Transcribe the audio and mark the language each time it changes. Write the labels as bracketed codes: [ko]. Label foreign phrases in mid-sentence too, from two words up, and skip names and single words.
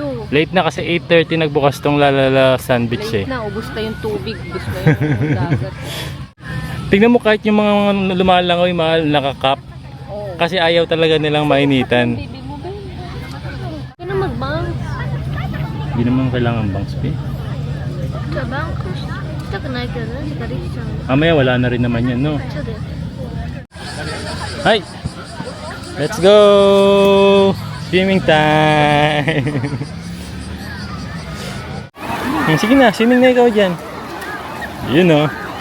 [tl] Late na kasi 8:30 nagbukas tong Balalasan Beach eh. Late na, ubus na yung tubig, ubus na yung dagat. Tingnan mo kahit yung mga lumalangaw yung mahal nakakap. Oh. Kasi ayaw talaga nilang mainitan. Baby mo ba yun? Kaya na mag-bangs. Hindi naman kailangan bangs, eh. [ja] じゃあバンクしたくないけど何かできちゃうの [tl] Mamaya wala na rin naman yan, no? [ja] そうだよ [en] Hi! Let's go! Swimming time! [tl] Sige na, swimming na ikaw dyan. Yun, no?